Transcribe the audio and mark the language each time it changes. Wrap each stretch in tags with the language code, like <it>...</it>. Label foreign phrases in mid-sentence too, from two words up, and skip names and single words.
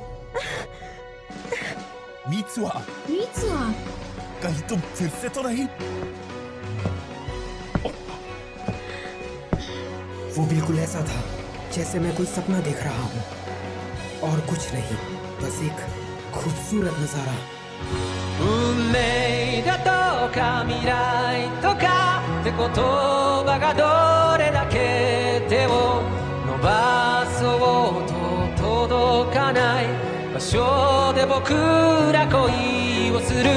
<hi>मीत्सुआ, कहीं तुम फिर से तो नहीं? वो बिल्कुल ऐसा था जैसे मैं कोई सपना देख रहा हूँ, और कुछ नहीं, बस एक खूबसूरत नजारा।</hi> <ja>運命だとか未来とかって言葉がどれだけ手を伸ばそうと届かない場所で僕ら恋をする。</ja>